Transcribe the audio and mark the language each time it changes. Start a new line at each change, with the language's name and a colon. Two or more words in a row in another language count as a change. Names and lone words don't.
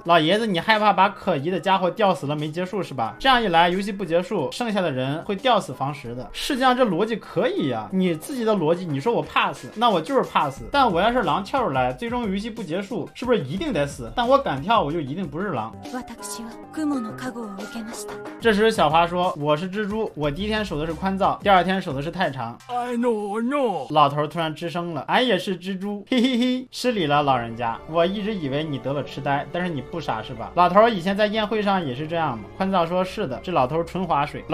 Chinese: 老爷子，你害怕把可疑的家伙吊死了没结束是吧？这样一来游戏不结束，剩下的人会吊死房石的。是这样，这逻辑可以呀，你自己的逻辑，你说我怕死，那我就是怕死，但我要是狼跳出来最终游戏不结束，是不是一定得死？但我敢跳，我就一定不是狼。
Japanese: 私は雲の加護を受けました。
Chinese: 这时小花说：“我是蜘蛛，我第一天守的是宽皂，第二天守的是太长。”
English: I know。
Chinese: 老头突然吱声了：“俺也是蜘蛛，嘿嘿嘿，失礼了，老人家。我一直以为你得了痴呆，但是你不傻是吧？”老头以前在宴会上也是这样吗？宽皂说：“是的。”这老头纯划水。